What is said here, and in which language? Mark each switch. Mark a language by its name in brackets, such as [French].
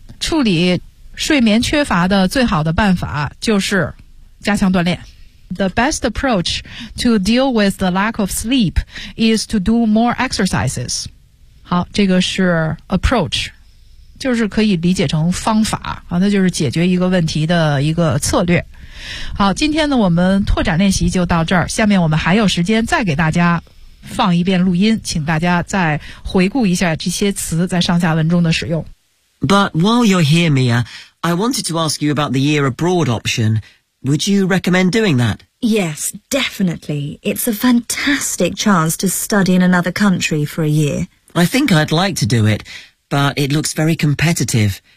[Chinese] 处理睡眠缺乏的最好的办法就是加强锻炼。 [English] The best approach to deal with the lack of sleep is to do more exercises。 [Chinese] 好，这个是 approach。就是可以理解成方法啊，那就是解决一个问题的一个策略。好，今天呢我们拓展练习就到这儿，下面我们还有时间再给大家放一遍录音，请大家再回顾一下这些词在上下文中的使用。 [English] But while you're here, Mia, I wanted to ask you about the year abroad option. Would you recommend doing that? Yes, definitely. It's a fantastic chance to study in another country for a year. I think I'd like to do it, but it looks very competitive.